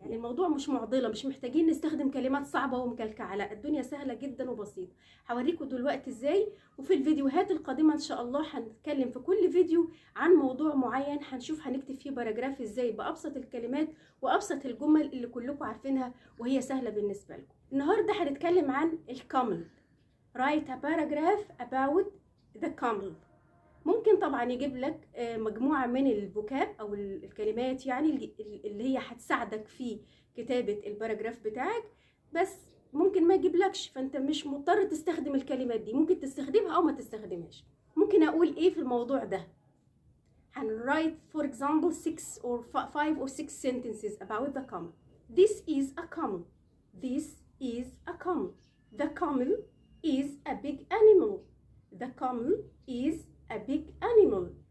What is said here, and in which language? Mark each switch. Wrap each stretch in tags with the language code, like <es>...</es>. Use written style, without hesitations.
<ar>يعني الموضوع مش معضله، مش محتاجين نستخدم كلمات صعبه ومكلكعه، لا الدنيا سهله جدا وبسيطه. هوريكم دلوقتي ازاي، وفي الفيديوهات القادمه ان شاء الله هنتكلم في كل فيديو عن موضوع معين، هنشوف هنكتب فيه باراجراف ازاي بابسط الكلمات وابسط الجمل اللي كلكم عارفينها وهي سهله بالنسبه لكم. النهارده هنتكلم عن الكامل.</ar> <en>write a paragraph about the camel.</en> <ar>ممكن طبعا يجيب لك مجموعة من الفوكاب او الكلمات يعني اللي هي هتساعدك في كتابة الباراجراف بتاعك، بس ممكن ما يجيبلكش، فانت مش مضطر تستخدم الكلمات دي، ممكن تستخدمها او ما تستخدمهاش. ممكن اقول ايه في الموضوع ده؟ هن</ar> <en>write for example 6 or 5 or 6 sentences about the camel. This is a camel. This is a camel. The camel is a big animal. The camel is a big animal.</en>